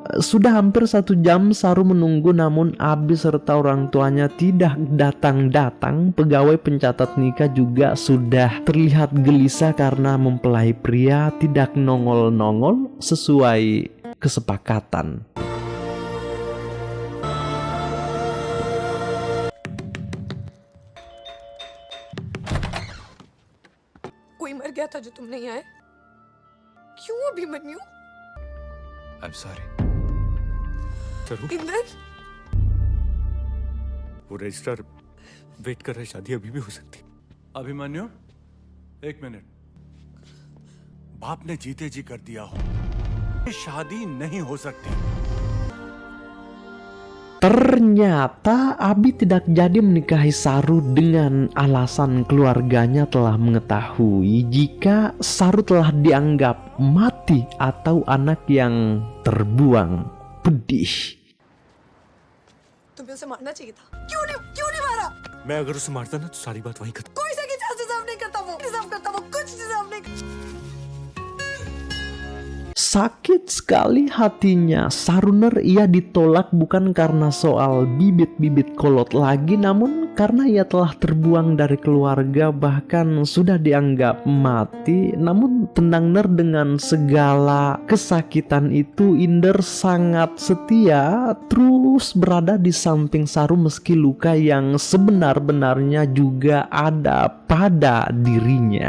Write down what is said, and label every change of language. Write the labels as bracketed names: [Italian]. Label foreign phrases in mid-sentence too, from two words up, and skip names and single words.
[Indonesian] Sudah hampir 1 jam Saru menunggu, namun Abi serta orang tuanya tidak datang-datang. Pegawai pencatat nikah juga sudah terlihat gelisah karena mempelai pria tidak nongol-nongol sesuai kesepakatan. [Hindi] कोई मर गया था जो तुम नहीं आए? क्यों अभिमन्यु? [English] I'm sorry. [Hindi] इंदर, वो [English] registrar wait [Hindi] कर रहे, शादी अभी भी हो सकती। अभिमन्यु, 1 मिनट। बाप ने जीते जी कर दिया हो, ये शादी नहीं हो सकती। [Indonesian] Ternyata Abi tidak jadi menikahi Saru dengan alasan keluarganya telah mengetahui jika Saru telah dianggap mati atau anak yang terbuang. Pedih. [Hindi] तुम्हें उसे मारना चाहिए था। क्यों नहीं मारा? मैं अगर उसे मारता ना तो सारी बात वहीं खत्म। कोई सगी [English] chance deserve [Hindi] नहीं करता, वो कुछ डिजर्व नहीं करता। [Indonesian] Sakit sekali hatinya Saruner. Ia ditolak bukan karena soal bibit-bibit kolot lagi, namun karena ia telah terbuang dari keluarga, bahkan sudah dianggap mati. Namun tenang, Ner, dengan segala kesakitan itu Inder sangat setia terus berada di samping Saru meski luka yang sebenar-benarnya juga ada pada dirinya.